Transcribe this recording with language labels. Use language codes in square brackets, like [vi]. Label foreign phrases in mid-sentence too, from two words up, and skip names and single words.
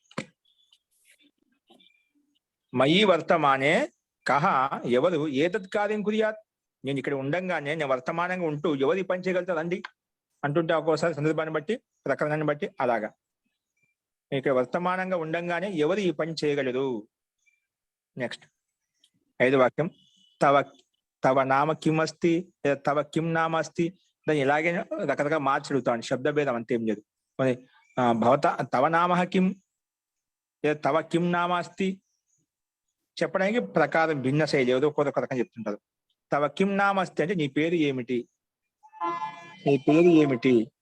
[sa] మయి వర్తమానే కహ ఎవరు ఏతత్ కార్యం కుర్యాత్. [te] నేను ఇక్కడ ఉండంగానే, నేను వర్తమానంగా ఉంటూ ఎవరు ఈ పని చేయగలుగుతారు అండి అంటుంటే ఒక్కోసారి సందర్భాన్ని బట్టి, ప్రకరణాన్ని బట్టి అలాగా. ఇక్కడ వర్తమానంగా ఉండంగానే ఎవరు ఈ పని చేయగలరు. నెక్స్ట్ 5వ వాక్యం, [sa] తవ తవ నామ కిం అస్తి, తవ కిం నామ అస్తి. [te] దాన్ని ఇలాగే రకరకాల మార్చి అడుగుతాను, శబ్దభేదం అంతేం లేదు. [sa] భవత తవ నామ కిం, తవ కిం నామ అస్తి [te] చెప్పడానికి ప్రకారం భిన్న శైలి, ఏదో ఒక రకం చెప్తుంటారు. [sa] తవ కిం నామ అస్తి [te] అంటే నీ పేరు ఏమిటి, నీ పేరు ఏమిటి.